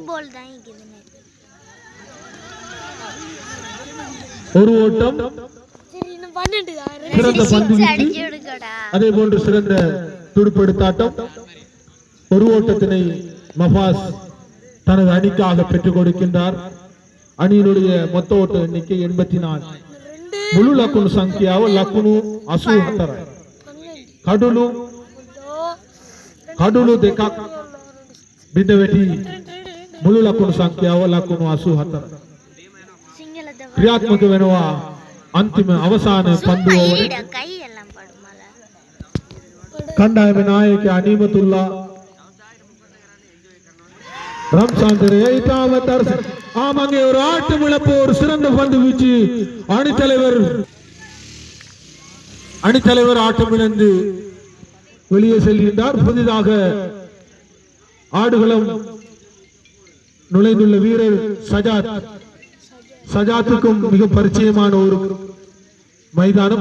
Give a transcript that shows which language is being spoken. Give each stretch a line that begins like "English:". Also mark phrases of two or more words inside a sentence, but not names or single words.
Tamil: ஒரு ஓட்டம், சிறந்த பந்து வீச்சு, அதே போன்று சிறந்த துடுப்படுத்தாட்டம். ஒரு ஓட்டத்தினை மஃபாஸ் தனது அணிக்காக பெற்றுக் கொடுக்கின்றார். அணியினுடைய மொத்த ஓட்ட எண்ணிக்கை 84.
Sinhala: මුළු ලකුණු සංඛ්‍යාව ලකුණු අසූ හතර කඩුළු දෙකක් බිඳ වැටි මුළු ලකුණු සංඛ්‍යාව ලකුණු 84 ක්‍රියාත්මක වෙනවා. අන්තිම අවසාන පන්දු ඕවරේ කණ්ඩායම නායක අනීමතුල්ලා
Tamil: ரம்சாந்தரே இதாவதர் ஆமாங்க ஒரு ஆட்டம் இழப்பு. ஒரு சிறந்த பந்து வீச்சு. அணித்தலைவர் ஆட்டம் இழந்து வெளியே செல்கின்றார். புதிதாக ஆடுகளம் நுழைந்துள்ள வீரர் சஜாத்துக்கும் மிக பரிச்சயமான ஒரு மைதானம்.